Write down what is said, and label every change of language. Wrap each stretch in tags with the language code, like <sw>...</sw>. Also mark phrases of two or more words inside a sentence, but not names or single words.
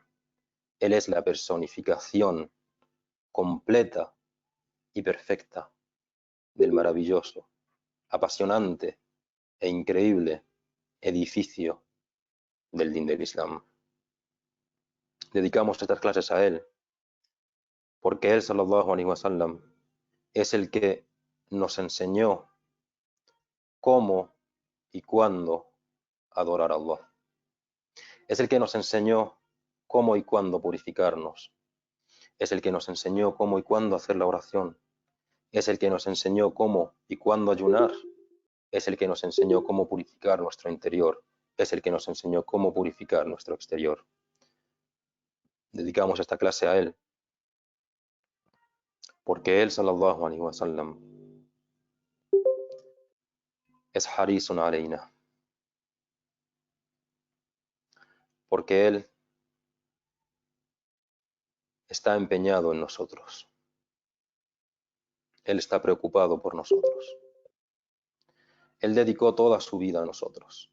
<es>Él es la personificación completa y perfecta del maravilloso, apasionante e increíble edificio del Din del Islam. Dedicamos estas clases a Él porque Él,</es> <ar>صلى الله عليه وسلم,</ar> <es>es el que nos enseñó cómo y cuándo adorar a Allah. Es el que nos enseñó cómo y cuándo purificarnos. Es el que nos enseñó cómo y cuándo hacer la oración. Es el que nos enseñó cómo y cuándo ayunar. Es el que nos enseñó cómo purificar nuestro interior. Es el que nos enseñó cómo purificar nuestro exterior. Dedicamos esta clase a Él porque Él,</es> <ar>صلى الله عليه وسلم, es حريص علينا.</ar> <es>Porque Él está empeñado en nosotros. Él está preocupado por nosotros. Él dedicó toda su vida a nosotros.</es>